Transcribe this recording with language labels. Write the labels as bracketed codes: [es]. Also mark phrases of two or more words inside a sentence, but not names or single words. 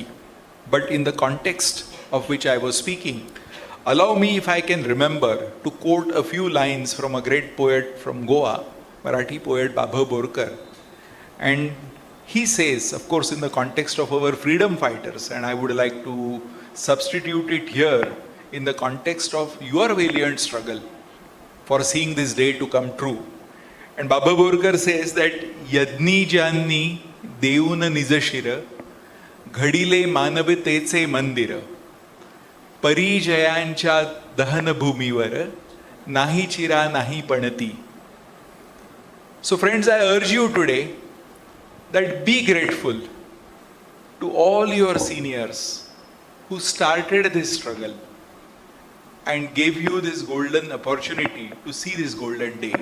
[en] But in the context of which I was speaking, allow me, if I can remember, to quote a few lines from a great poet from Goa, Marathi poet Walawalkar. And he says, of course, in the context of our freedom fighters, and I would like to substitute it here in the context of your valiant struggle for seeing this day to come true. And Walawalkar says that [mr] यज्ञी ज्यांनी देउनी निजशिरा घडिले मानवतेचे मंदिरा परि जयांच्या दहना भूमीवर नाही चिरा नाही पणती. [en] So friends, I urge you today that be grateful to all your seniors who started this struggle and gave you this golden opportunity to see this golden day.